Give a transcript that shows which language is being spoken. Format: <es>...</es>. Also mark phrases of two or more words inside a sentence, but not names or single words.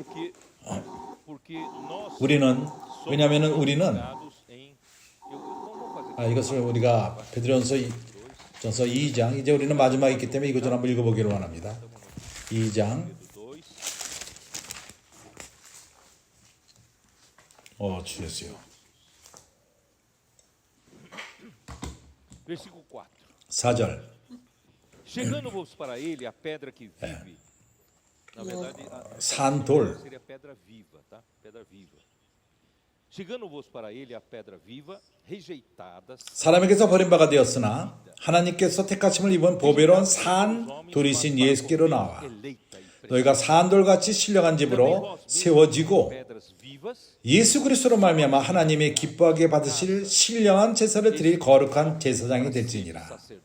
<ko>왜냐하면 우리는 이것을 우리가 베드로전서 2장 이제 우리는 마지막에 있기 때문에 이것 좀 한번 읽어보기를 원합니다. 2장 주였어요. 4절.</ko> <pt>Chegando-vos para ele a pedra que vive. Na verdade,</pt> <ko>산돌.</ko> <pt>seria pedra viva, tá? Pedra viva. Chegando-vos para ele a pedra viva, rejeitada.</pt> <ko>사람에게서 버림받아 되었으나 하나님께서 택하심을 입은 보배로운 산 돌이신 예수께로 나와 너희가 산돌같이 신령한 집으로 세워지고 예수 그리스도로 말미암아 하나님의 기뻐하게 받으실 신령한 제사를 드릴 거룩한 제사장이 될지니라.</ko>